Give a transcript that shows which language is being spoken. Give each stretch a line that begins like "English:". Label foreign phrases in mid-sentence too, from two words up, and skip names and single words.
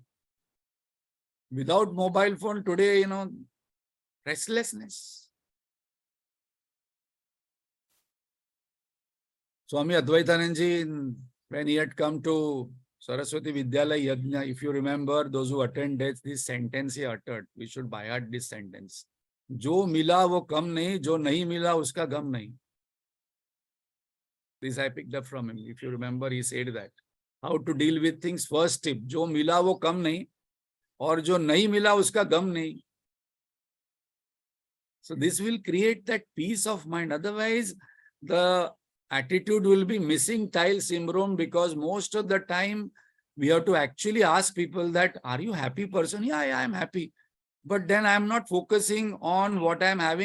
English: Without mobile phone today, restlessness. Swami Advaitananji, when he had come to Saraswati Vidyalaya Yajna, if you remember, those who attended, this sentence he uttered. We should by heart this sentence.
Hindi: जो मिला वो कम नहीं, जो नहीं मिला उसका ग़म नहीं.
English: This I picked up from him. If you remember, he said that. How to deal with things. First tip,
Hindi: जो मिला वो कम नहीं, और जो नहीं मिला उसका ग़म नहीं.
English: So this will create that peace of mind. Otherwise, the attitude will be missing tile Simron, because most of the time we have to actually ask people that, are you happy person? Yeah, I'm happy. But then I'm not focusing on what I'm having.